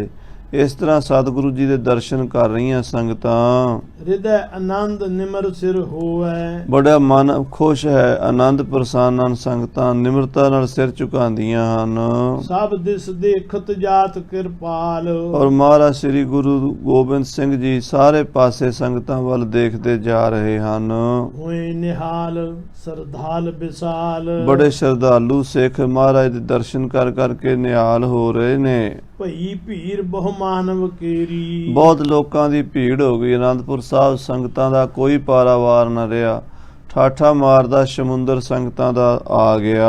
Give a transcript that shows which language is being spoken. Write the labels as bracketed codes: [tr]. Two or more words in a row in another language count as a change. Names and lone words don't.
[pa] ਇਸ ਤਰ੍ਹਾਂ ਸਤਿਗੁਰੂ ਜੀ ਦੇ ਦਰਸ਼ਨ ਕਰ ਰਹੀਆਂ ਸੰਗਤਾਂ। ਹ੍ਰਿਦੈ ਆਨੰਦ ਨਿਮਰ ਸਿਰ ਹੋਵੈ ਬੜਾ ਮਨ ਖੁਸ਼ ਹੈ, ਆਨੰਦ ਪ੍ਰਸੰਨ ਹਨ ਸੰਗਤਾਂ, ਨਿਮਰਤਾ ਨਾਲ ਸਿਰ ਝੁਕਾਉਂਦੀਆਂ ਹਨ। ਸਭ ਦਿਸ ਦੇਖਤ ਜਾਤ ਕ੍ਰਿਪਾਲ ਔਰ ਮਹਾਰਾਜ ਸ੍ਰੀ ਗੁਰੂ ਗੋਬਿੰਦ ਸਿੰਘ ਜੀ ਸਾਰੇ ਪਾਸੇ ਸੰਗਤਾਂ ਵੱਲ ਦੇਖਦੇ ਜਾ ਰਹੇ ਹਨ। ਹੋਏ ਨਿਹਾਲ ਸਰਧਾਲ ਵਿਸ਼ਾਲ ਬੜੇ ਸ਼ਰਧਾਲੂ ਸਿੱਖ ਮਹਾਰਾਜ ਦੇ ਦਰਸ਼ਨ ਕਰ ਕਰਕੇ ਨਿਹਾਲ ਹੋ ਰਹੇ ਨੇ। ਭਈ ਭੀਰ ਬਹੁ ਮਾਨਵ ਕੇਰੀ ਬਹੁਤ ਲੋਕਾਂ ਦੀ ਭੀੜ ਹੋ ਗਈ। ਅਨੰਦਪੁਰ ਸਾਹਿਬ ਸੰਗਤਾਂ ਦਾ ਕੋਈ ਪਾਰਾਵਾਰ ਨਾ ਰਿਹਾ, ਠਾਠਾ ਮਾਰਦਾ ਸਮੁੰਦਰ ਸੰਗਤਾਂ ਦਾ ਆ ਗਿਆ।